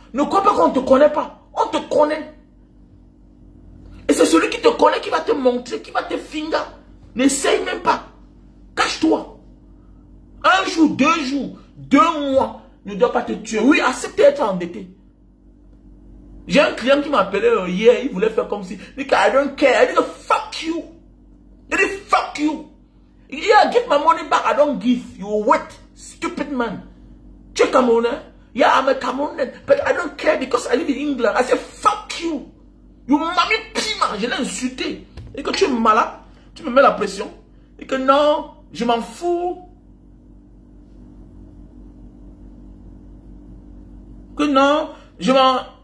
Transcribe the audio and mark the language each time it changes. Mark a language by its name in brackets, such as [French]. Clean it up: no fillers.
[French] Ne crois pas qu'on ne te connaît pas. On te connaît. Et c'est celui qui te connaît qui va te montrer, qui va te finger. N'essaye même pas. Cache-toi. Un jour, 2 jours, 2 mois ne doit pas te tuer. Oui, accepte d'être endetté. J'ai un client qui m'a appelé hier, il voulait faire comme si. Il dit, [English] I don't care. [French] Il dit, [English] fuck you. [French] Il dit, fuck you. [English] Yeah, give my money back. I don't give. You wait. Stupid man. [French] Tu es Camerounais. [English] Yeah, I'm a Cameroonian, but I don't care because I live in England. I say, fuck you. [French] You m'as mis piment, je l'ai insulté. Et que tu es malade, tu me mets la pression. Et que non, je m'en fous. Que non, je m'en...